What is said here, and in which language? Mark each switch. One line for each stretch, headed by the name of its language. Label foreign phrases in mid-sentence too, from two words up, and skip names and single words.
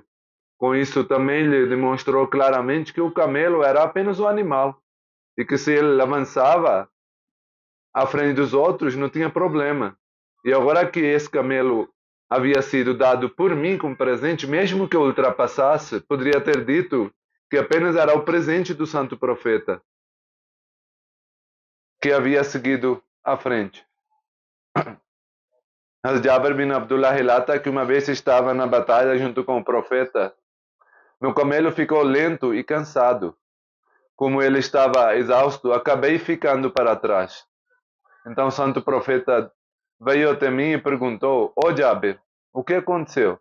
Portuguese: Com isso também lhe demonstrou claramente que o camelo era apenas um animal e que se ele avançava à frente dos outros não tinha problema. E agora que esse camelo havia sido dado por mim como presente, mesmo que eu ultrapassasse, poderia ter dito que apenas era o presente do santo profeta que havia seguido à frente. Jabir bin Abdullah relata que uma vez estava na batalha junto com o profeta. Meu camelo ficou lento e cansado. Como ele estava exausto, acabei ficando para trás. Então o santo profeta veio até mim e perguntou: ó Jabir, o que aconteceu?